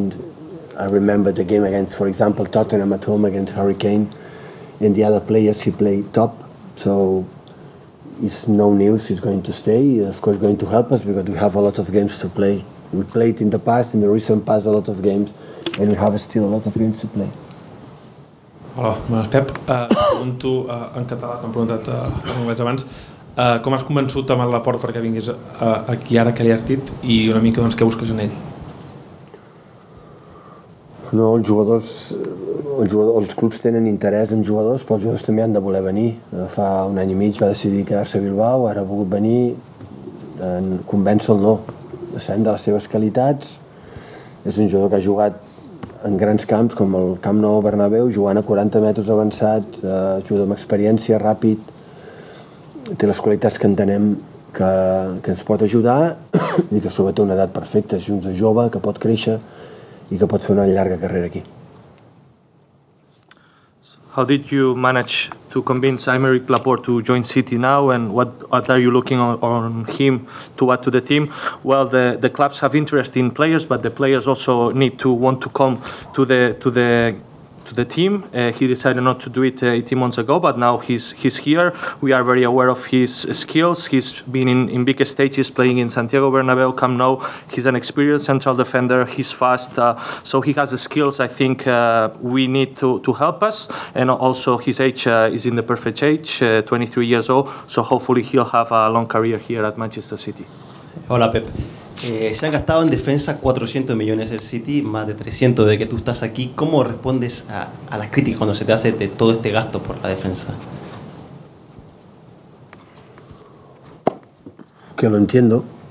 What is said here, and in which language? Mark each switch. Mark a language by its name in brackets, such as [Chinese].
[English] And I remember the game against, for example, Tottenham at home against Hurricane, and the other players he played top. So it's no news. He's going to stay. Of course, going to help us because we have a lot of games to play. We played in the past, in the recent past, a lot of games, and we have still a lot of games to play. [Catalan] Hola, bones, Pep. Pregunto en català, t'han preguntat en anglès abans. Com has convençut amb el Laporte perquè vinguis aquí ara que li has dit i una mica doncs, què busques en ell? No, els clubs tenen interès en jugadors, però els jugadors també han de voler venir. Fa un any i mig va decidir quedar-se a Bilbao, ara ha volgut venir, convèncer-lo no. Sabem de les seves qualitats, és un jugador que ha jugat en grans camps com el Camp Nou Bernabéu, jugant a 40 metres avançat, jugador amb experiència, ràpid, té les qualitats que entenem que ens pot ajudar i que sobretot té una edat perfecta, és un jove que pot créixer i que pot fer una llarga carrera aquí. [English] How did you manage to convince Aymeric Laporte to join City now, and what are you looking on him to add to the team? Well, the clubs have interest in players, but the players also need to want to come to the team. He decided not to do it 18 months ago, but now he's here. We are very aware of his skills. He's been in big stages playing in Santiago Bernabéu, Camp Nou. He's an experienced central defender. He's fast, so he has the skills. I think we need to help us, and also his age is in the perfect age, 23 years old. So hopefully he'll have a long career here at Manchester City. [Spanish] Hola, Pep. Se han gastado en defensa 400 millones el City, más de 300 de que tú estás aquí. ¿Cómo respondes a las críticas cuando se te hace de todo este gasto por la defensa? Que lo entiendo.